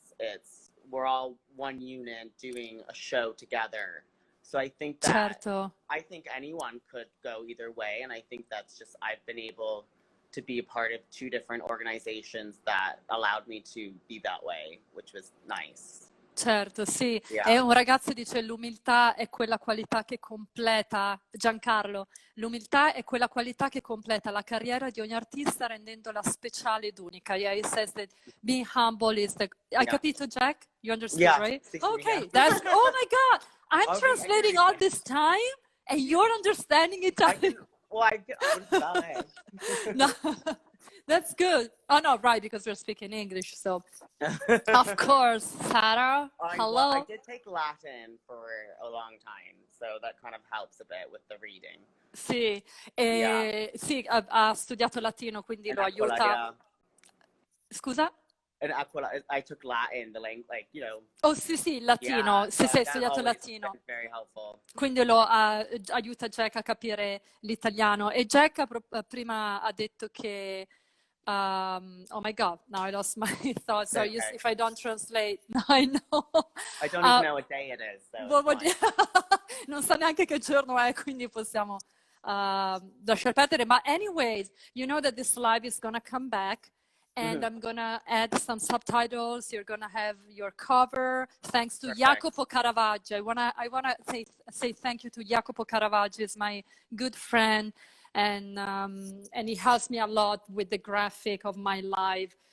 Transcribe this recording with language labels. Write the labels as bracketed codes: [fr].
[en] It's we're all one unit doing a show together. So I think that I think anyone could go either way, and I think that's just, I've been able to be a part of two different organizations that allowed me to be that way, which was nice. [it] Certo, sì. E un ragazzo dice: l'umiltà è quella qualità che completa, Giancarlo, l'umiltà è quella qualità che completa la carriera di ogni artista rendendola speciale ed unica. [en] Yeah, he says that being humble is the... [it] Hai capito, [en] Jack? You understood, right? Okay, that's... Oh my God! I'm translating all this time and you're understanding Italian. I can No. That's good. Oh, no, right, because we're speaking English, so. Of course, Sara, hello. I did take Latin for a long time, so that kind of helps a bit with the reading. [it] Sì, sì, ha studiato latino, quindi lo aiuta. Scusa? [en] I took Latin, the language, like, [it] Oh, sì, latino. Sì, hai studiato latino. [en] Very helpful. [it] Quindi lo aiuta Jack a capire l'italiano. E Jack prima ha detto che... [en] oh my God, now I lost my thoughts. So if I don't translate, I know. I don't even know what day it is. So [it] non sa neanche che giorno è, quindi possiamo lasciar perdere. [en] But anyways, you know that this live is gonna come back, and I'm gonna add some subtitles. You're gonna have your cover. Thanks to Jacopo Caravaggio. I wanna say thank you to Jacopo Caravaggio. He's my good friend. And he helps me a lot with the graphic of my live.